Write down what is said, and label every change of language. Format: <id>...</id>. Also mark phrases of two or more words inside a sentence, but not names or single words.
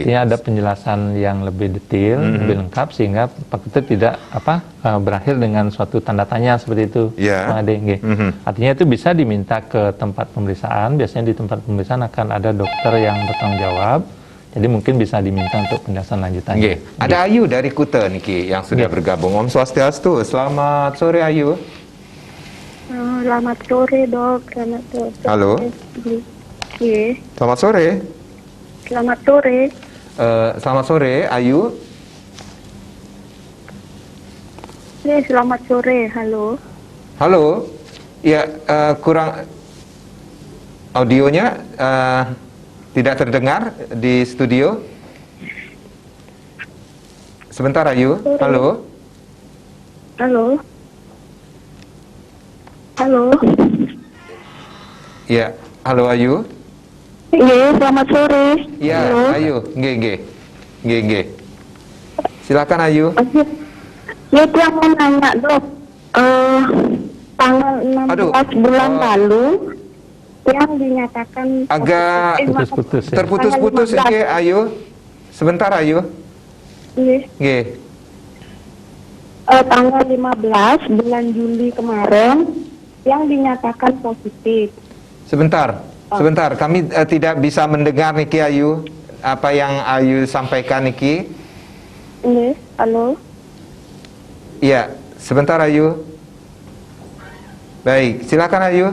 <id>Artinya ada penjelasan yang lebih detail, lebih lengkap sehingga Pak Ketut tidak berakhir dengan suatu tanda tanya seperti itu. Artinya itu bisa diminta ke tempat pemeriksaan. Biasanya di tempat pemeriksaan akan ada dokter yang bertanggung jawab. Jadi mungkin bisa diminta untuk penjelasan lanjutannya. Ada Ayu dari Kuta niki yang sudah bergabung.</id> <ban>Om Swastiastu.</ban> <id>Selamat sore Ayu. Selamat sore, Dok. Selamat sore. Halo. Selamat sore. Selamat sore. Selamat sore, Ayu. Selamat sore. Halo. Halo. Ya, kurang audionya tidak terdengar di studio. Sebentar, Ayu. Sore. Halo. Halo. Halo. Ya, halo Ayu. Iya, selamat sore. Ya, Ayu. Nggih. Silakan Ayu. Ya, itu yang mau nanya, Dok. Tanggal 16 bulan lalu yang dinyatakan agak terputus-putus nggih Ayu. Sebentar Ayu. Nggih. Tanggal 15 bulan Juli kemarin yang dinyatakan positif. Sebentar, kami tidak bisa mendengar niki Ayu. Apa yang Ayu sampaikan niki? Halo. Iya, sebentar Ayu. Baik, silakan Ayu.</id>